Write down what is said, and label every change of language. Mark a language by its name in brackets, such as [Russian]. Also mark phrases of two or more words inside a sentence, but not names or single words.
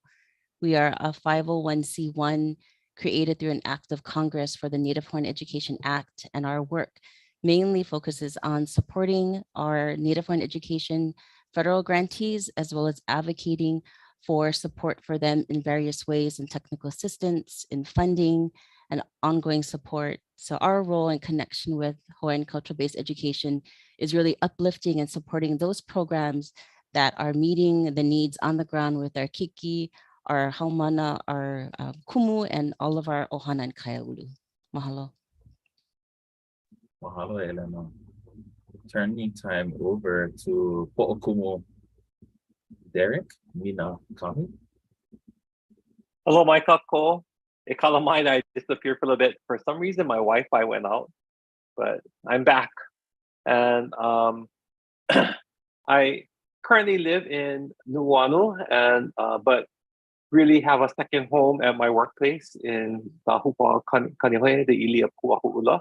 [English] We are a 501c1 created through an act of Congress for the Native Hawaiian Education Act, and our work mainly focuses on supporting our Native Hawaiian education federal grantees, as well as advocating for support for them in various ways, in technical assistance, in funding, and ongoing support. So our role in connection with Hawaiian culture-based education is really uplifting and supporting those programs that are meeting the needs on the ground with our kiki, our haumana, our kumu, and all of our ohana and kaiaulu. Mahalo. Mahalo, Elena. Turning time over to Po'okumu Derek, Minakimi. Hello, my kākou. [Hawaiian] E kala mai [English] I disappeared for a little bit. For some reason, my Wi-Fi went out, but I'm back. And I currently live in Nuuanu, and but really have a second home at my workplace in Lāhui, Kanihoe, the ili of Kuahu'ula.